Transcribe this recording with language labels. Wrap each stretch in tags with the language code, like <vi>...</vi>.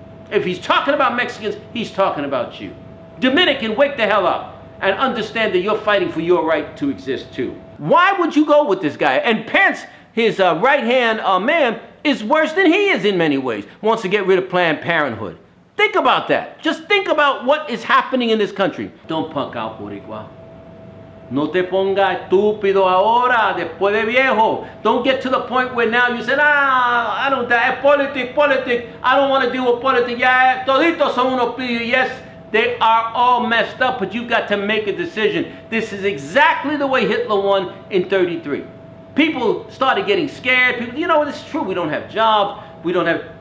<en>If he's talking about Mexicans, he's talking about you. Dominican, wake the hell up and understand that you're fighting for your right to exist too. Why would you go with this guy? And Pence, his right-hand man, is worse than he is in many ways. Wants to get rid of Planned Parenthood. Think about that. Just think about what is happening in this country. Don't punk out, Boricua.</en> <es>No te ponga estúpido ahora, después de viejo.</es> <en>Don't get to the point where now you say, I don't, politics. I don't want to deal with politics. Yeah,</en> <es>toditos son unos pillos.</es> <en>Yes, they are all messed up, but you've got to make a decision. This is exactly the way Hitler won in 33. People started getting scared. People, you know, it's true. We don't have jobs. We don't have...</en>